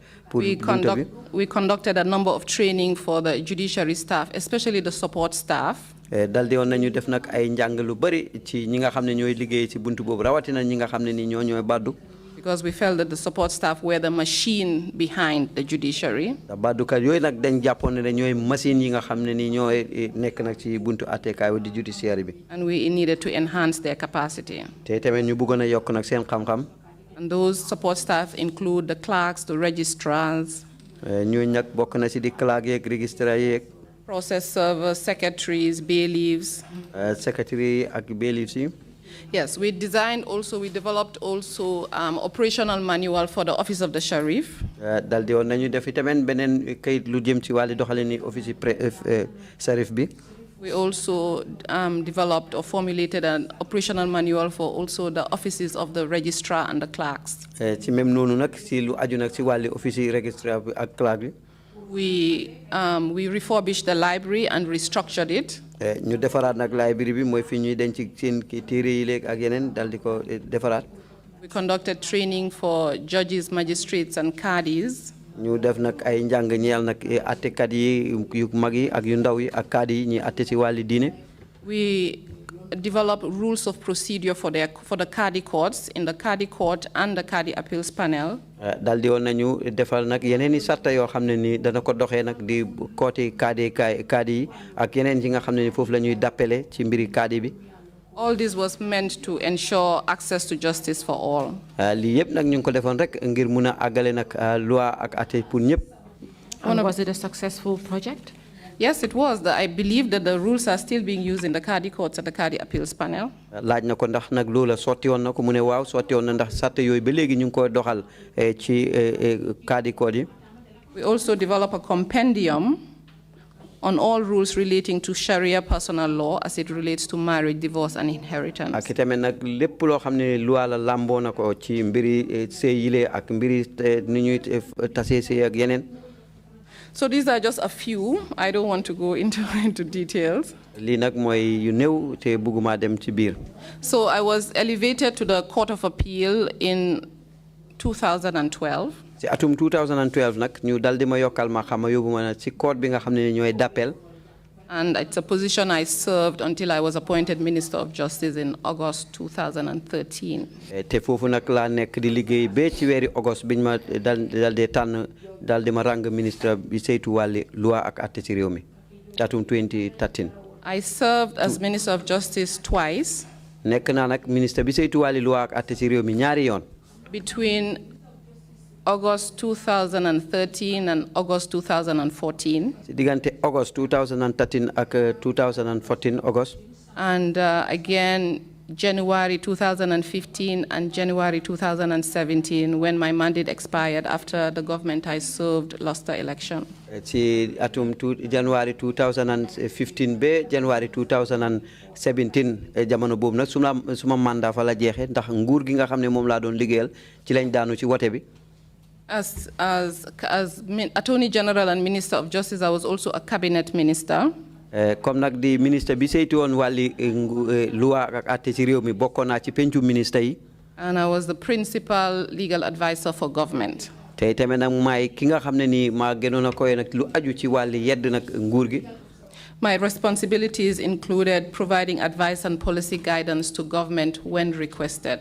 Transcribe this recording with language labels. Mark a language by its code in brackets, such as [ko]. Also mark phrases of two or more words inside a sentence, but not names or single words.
[en] pour we conducted a number of training for the judiciary staff, especially the support staff. [wo] dal di woon nañu def nag ay njàng lu bari ci ñi nga xam ne ñooy liggéey ci buntu boobu rawatina ñi nga xam ne ni ñooy baddu. [en] Because we felt that the support staff were the machine behind the judiciary. [wo] baddukat yooyu nag dañ jàppoon ne ñooy machine yi nga xam ne ni ñooy nekk nag ci buntu àttekaay di judiciary bi. [en] And we needed to enhance their capacity. [wo] te tamit ñu bëggoon a yokk nag seen xam-xam. [en] And those support staff include the clerks, the registrars. [wo] ñooñu nag bokk na ci di clerk yeeg registrar yeeg. [en] Process servers, secretaries, bailiffs. [wo] Secretary ak bailiffs yi. [en] Yes, we developed also operational manual for the Office of the Sheriff. [wo] dal di woon nañu def itamit beneen kayit lu jëm ci wàllu doxalin ni office Sheriff bi. [en] We also developed or formulated an operational manual for also the offices of the registrar and the clerks. [wo] ci même noonu nag si lu aju nag si wàlli office yi registrar bi ak clerk bi. [en] We refurbished the library and restructured it. [wo] ñu defaraat nag library bi mooy fi ñuy denc seen téere yi léegi ak yeneen dal di ko defaraat. [en] We conducted training for judges, magistrates, and cadis. [wo] ñu def nag ay njàng ñeel nag attekat yi yu mag yi ak yu ndaw yi ak kaadi yi ñuy atte si wàlli diine. [en] We developed rules of procedure for the Cadi courts, in the Cadi court and the Cadi appeals panel. [wo] dal di woon nañu defal nag yeneen i sarta yoo xam ne ni dana ko doxee nag di kooti kaadi yi ak yeneen yi nga xam ne ni foofu la ñuy dappele ci mbiri kaadi bi. [en] All this was meant to ensure access to justice for all. [wo] lii yëpp nag ñu ngi ko defoon rek ngir mun a àggale nag loi ak atte pour ñëpp. [en] And was it a successful project? Yes, it was. I believe that the rules are still being used in the Cadi courts and the Cadi appeals panel. [wo] laaj na ko ndax nag loola sotti woon na ko mu ne waaw sotti woon na ndax sarta yooyu ba léegi ñu ngi koy doxal ci [en] Cadi court [wo] yi. [en] We also develop a compendium on all rules relating to Sharia personal law as it relates to marriage, divorce, and inheritance. [wo] ak itamit nag lépp loo xam ne loi la lamboo na ko ci mbiri sëy yile ak mbiri ni ñuy tasee sëy ak yeneen. [en] So these are just a few. I don't want to go into details. [wo] lii nag mooy yu néew te bëgguma dem ci biir. [en] So I was elevated to the Court of Appeal in 2012. [wo] ci atum 2012 nag ñu dal di ma yokkal ma xam ma yóbbu ma ci court bi nga xam ne ñooy d'appel. [en] And it's a position I served until I was appointed Minister of Justice in August 2013. [wo] te foofu nag laa nekk di liggéey ba ci weeri August biñ ma dal di tànn dal di ma rang ministre bi saytu wàlli loi ak atte ci réew mi atum 2013. [en] I served as Minister of Justice twice. [wo] nekk naa nag ministre bi saytu wàlli loi ak atte ci réew mi ñaari yoon. [en] Between August 2013 and August 2014. [wo] ci diggante August 2013 ak 2014 August. [en] And again, January 2015 and January 2017, when my mandate expired after the government I served lost the election. [wo] ci atum January 2015 ba January 2017 jamono boobu nag suma mandat fa la jeexee ndax nguur gi nga xam ne moom laa doon liggéeyal ci lañ daanu ci wote bi. [en] As Attorney General and Minister of Justice, I was also a cabinet minister. [wo] comme nag di ministre bi saytu woon wàlli loi ak atte ci réew mi bokkoon naa ci pencu ministre yi. [en] And I was the principal legal advisor for government. [wo] te tamit nag maay ki nga xam ne nii maa gënoon a koy nag lu aju ci wàlli yedd nag nguur gi. [en] My responsibilities included providing advice and policy guidance to government when requested.